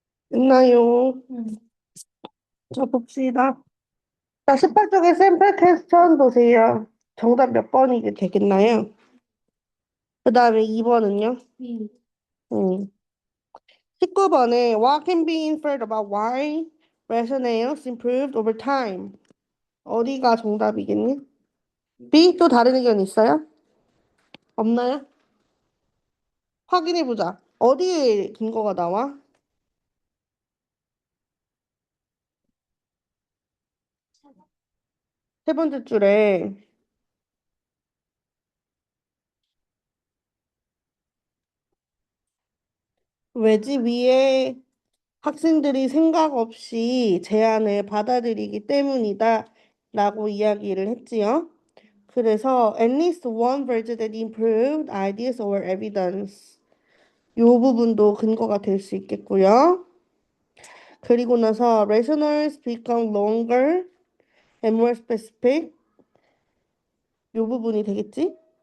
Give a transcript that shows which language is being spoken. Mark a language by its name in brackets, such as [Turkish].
[Korean] 있나요? 자, 봅시다. 자, 18쪽에 샘플 퀘스천 보세요. 정답 몇 번이게 되겠나요? 그 다음에 2번은요? 19번에 [English] What can be inferred about why rationales improved over time? [Korean] 어디가 정답이겠니? B? 또 다른 의견 있어요? 없나요? 확인해보자. 어디에 근거가 나와? 세 번째 줄에 왜지 위에 학생들이 생각 없이 제안을 받아들이기 때문이다 라고 이야기를 했지요. 그래서 [English] at least one version that improved ideas or evidence [Korean] 요 부분도 근거가 될 수 있겠고요. 그리고 나서 [English] rationals become longer and more specific [Korean] 요 부분이 되겠지?